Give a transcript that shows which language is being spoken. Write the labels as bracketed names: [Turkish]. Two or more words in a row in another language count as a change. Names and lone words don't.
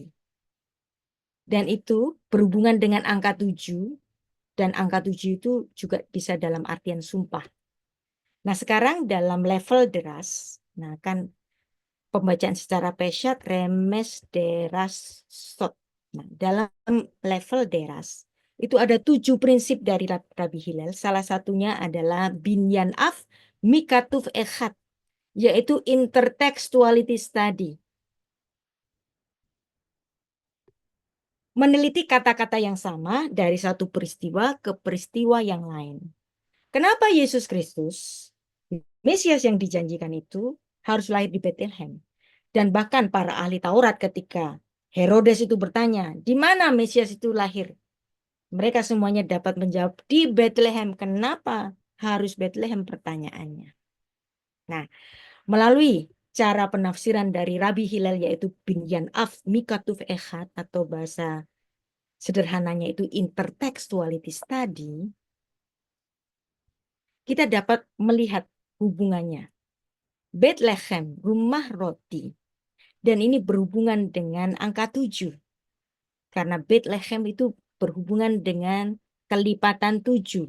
[Indonesian] Dan itu berhubungan dengan angka 7, dan angka 7 itu juga bisa dalam artian sumpah. Nah, sekarang dalam level deras, nah kan pembacaan secara [Hebrew] פשט רמז דרש סוד. [Indonesian] Nah, dalam level deras itu ada 7 prinsip dari Rabbi Hillel. Salah satunya adalah [Hebrew] בנין אב מכתוב אחד, [English] yaitu intertextuality study. [Indonesian] Meneliti kata-kata yang sama dari satu peristiwa ke peristiwa yang lain. Kenapa Yesus Kristus, Mesias yang dijanjikan itu, harus lahir di Bethlehem? Dan bahkan para ahli Taurat ketika Herodes itu bertanya, di mana Mesias itu lahir? Mereka semuanya dapat menjawab, di Bethlehem. Kenapa harus Bethlehem, pertanyaannya? Nah, melalui cara penafsiran dari Rabbi Hillel, yaitu [Hebrew] בנין אב מכתוב אחד, [Indonesian] atau bahasa sederhananya itu [English] intertextuality study, [Indonesian] kita dapat melihat hubungannya. Bethlehem, rumah roti. Dan ini berhubungan dengan angka 7. Karena Bethlehem itu berhubungan dengan kelipatan 7.